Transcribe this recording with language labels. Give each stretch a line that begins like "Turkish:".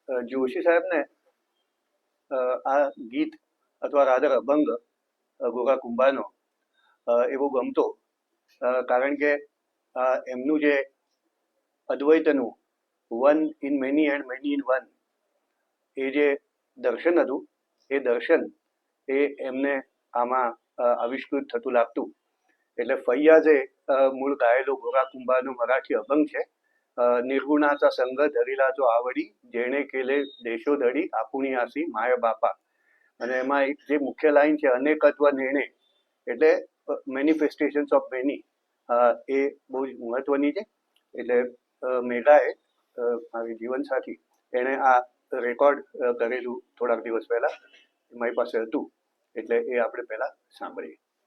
Gujarati: જોશી સાહેબને આ ગીત અથવા રાધર અભંગ ગોગા કુંભારનો એવો ગમતો, કારણ કે એમનું જે અદ્વૈતનું one in many and many in one એ જે દર્શન હતું, એ દર્શન એ એમને આમાં આવિષ્કૃત થતું લાગતું. એટલે ફૈયાજે મૂળ ગાયેલો ગોગા કુંભારનો મરાઠી અભંગ છે.
Marathi: નિર્ગુણાचा संग धरिला जो आवडी जेणे केले देशो धडी आपुणी आसी माय बापा.
Gujarati: અને એમાં એક જે મુખ્ય લાઈન છે અનેકત્વ નિર્ણય, એટલે મેનિફેસ્ટેશન્સ ઓફ મેની, એ બહુ જ મહત્વની છે. એટલે મેઘાએ મારી જીવનસાથી એણે આ રેકોર્ડ કરેલું થોડાક દિવસ પહેલા મારી પાસે હતું, એટલે એ આપણે પહેલા સાંભળીએ.